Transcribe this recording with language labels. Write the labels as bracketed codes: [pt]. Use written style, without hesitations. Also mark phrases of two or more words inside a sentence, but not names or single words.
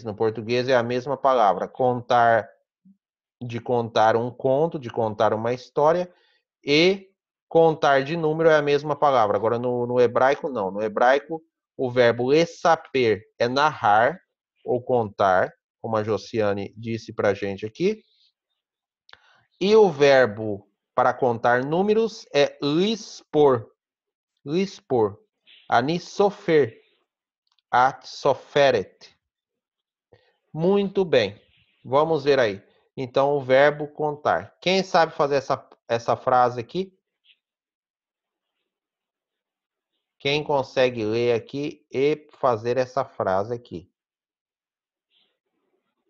[pt] No português é a mesma palavra. Contar, de contar um conto, de contar uma história, e contar de número é a mesma palavra. Agora no hebraico não. No hebraico o verbo esaper é narrar ou contar, como a Josiane disse pra gente aqui. E o verbo para contar números é lispor. [he] Lispor. Anissofer. Atsoferet. [pt] Muito bem. Vamos ver aí. Então, o verbo contar. Quem sabe fazer essa frase aqui? Quem consegue ler aqui e fazer essa frase aqui?